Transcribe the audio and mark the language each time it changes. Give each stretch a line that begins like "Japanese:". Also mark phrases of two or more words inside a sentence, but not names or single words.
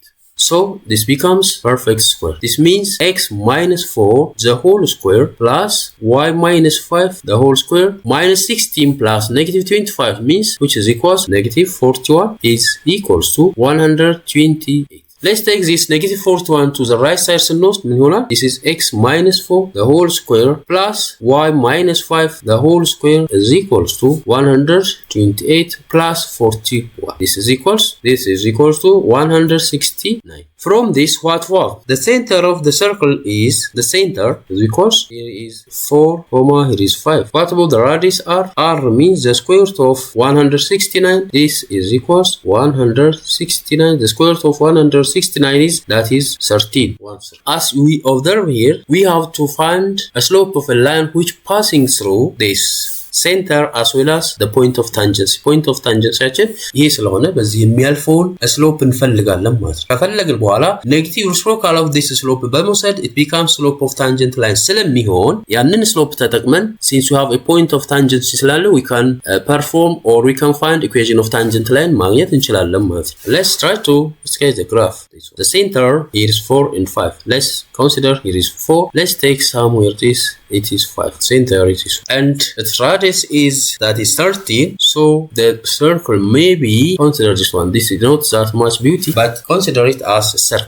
English: So this becomes perfect square. This means x minus 4 the whole square plus y minus 5 the whole square minus 16 plus -25 means which is equals -41 is equals to 128. Let's take this -41 to the right side
Amharic: ስንወስድ ምን ይሆናል?
English: This is x minus 4 the whole square plus y minus 5 the whole square is equals to 128 plus 41. This is equals to 169. From this what? The center of the circle is the center because here is 4, here is 5. What about the radius r? R means the square root of 169. This is equals 169. The square root of 169 is that is 13. As we observe here, we have to find a slope of a line which passing through this center as well as the point of tangency. Point of tangencyያችን
Amharic: ይሄ ስለሆነ በዚህ የሚያልፈውን
English: slope
Amharic: እንፈልጋለን ማለት ነው። ከፈለግን በኋላ
English: negative reciprocal of this slope በመውሰድ it becomes slope of tangent line
Amharic: ስለሚሆን ያንን
English: slope ተጠቅመን since we have a point of tangency ስላለ we can perform or we can find equation of tangent line
Amharic: ማግኘት እንችላለን ማለት ነው።
English: Let's try to sketch the graph. The center here is 4 and 5. Let's consider here is 4. Let's take somewhere this it is 5. Center it is, and its radius is that is 13. So the circle maybe consider this one. This is not that much beauty, but consider it as a circle.